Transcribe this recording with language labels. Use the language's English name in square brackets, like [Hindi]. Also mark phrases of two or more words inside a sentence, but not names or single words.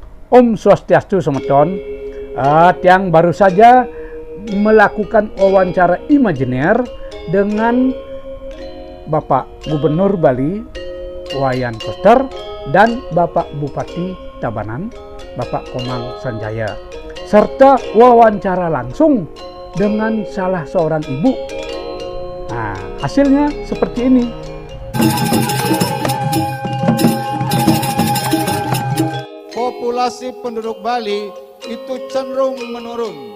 [Balinese] Om Swastiastu Semeton. [Indonesian] Tiang baru saja melakukan wawancara imajiner dengan Bapak Gubernur Bali Wayan Koster dan Bapak Bupati Tabanan Bapak Komang Sanjaya, serta wawancara langsung dengan salah seorang ibu. Nah, hasilnya seperti ini. Populasi penduduk Bali itu cenderung menurun.